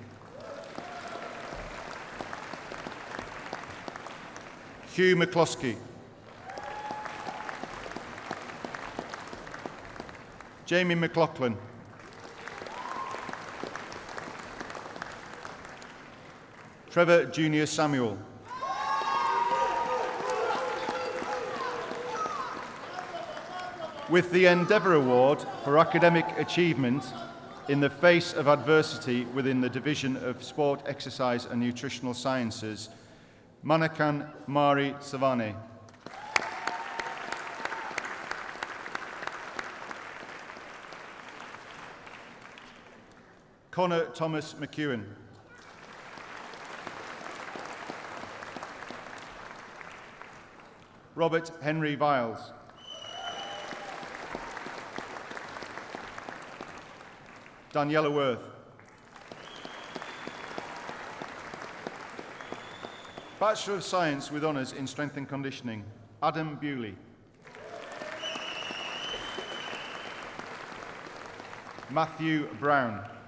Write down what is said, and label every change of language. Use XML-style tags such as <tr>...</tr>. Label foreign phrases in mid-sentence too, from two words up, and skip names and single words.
<en>Hugh McCloskey. Jamie McLaughlin. Trevor Junior Samuel. With the Endeavour Award for academic achievement in the face of adversity within the Division of Sport, Exercise and Nutritional Sciences, Manakan Mari Savane. Connor Thomas McEwen. Robert Henry Viles. Daniela Worth. Bachelor of Science with honours in Strength and Conditioning, Adam Bewley. Matthew Brown.</en>